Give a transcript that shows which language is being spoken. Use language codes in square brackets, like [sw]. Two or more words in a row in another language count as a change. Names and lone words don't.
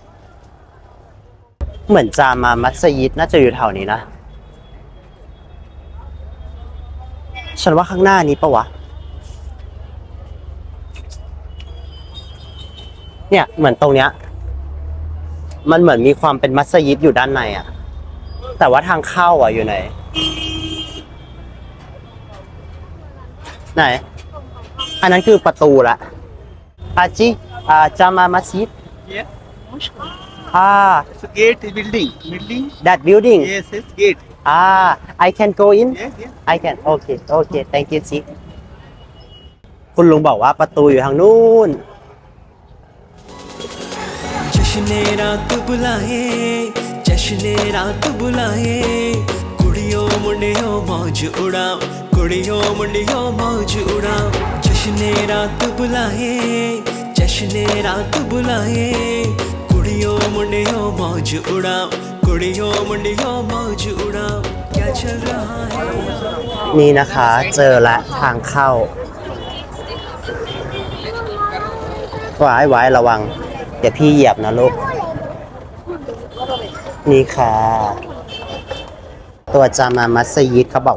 [th] ๆเหมือนจามามัสยิดน่าจะอยู่แถวนี้นะฉันว่าข้างหน้านี้ปะวะเนี่ยเหมือนตรงเนี้ยมันเหมือนมีความเป็นมัสยิดอยู่ด้านในอ่ะแต่ว่าทางเข้าอ่ะอยู่ไหนไหนอันนั้นคือประตูละอาจิจามามัสยิด [en] Yes. 'It's a gate building. that building Yes, it's gate. I can go in Yes. I can okay thank you [th] จิคุณลุงบอกว่าประตูอยู่ทางนู้น [hi] जश्न रात बुलाए जश्न रात बुलाए कुड़ियों मुंडियों मौज उड़ाओ कुड़ियों मुंडियों मौज उड़ाओ जश्न रात बुलाए जश्न रात बुलाए कुड़ियों मुंडियों मौज उड़ाओ कुड़ियों मुंडियों मौज उड़ाओ क्या चल रहा है [th] นี่นะคะเจอละทางเข้าไว้ระวังเดี๋ยวพี่เหยียบนะลูกนี่ค่ะตัวจามามัสยิดเขาบอก